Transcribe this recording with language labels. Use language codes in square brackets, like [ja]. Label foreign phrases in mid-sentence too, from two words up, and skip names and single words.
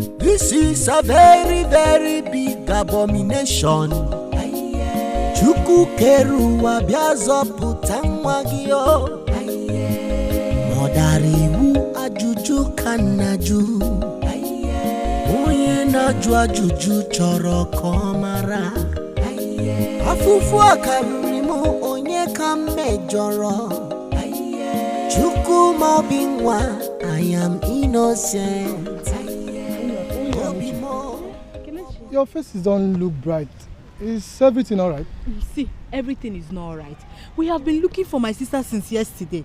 [en] This is a very, very big abomination. [ig] Chuku keruwa biazo putamwagio. Modariwu ajuju kanaju. Oye naju ajuju choro komara. Afufu akarurimu onye kamejoro. Chuku mobingwa, [en] I am innocent. Your faces don't look bright. Is everything all right? You see, everything is not all right. We have been looking for my sister since yesterday.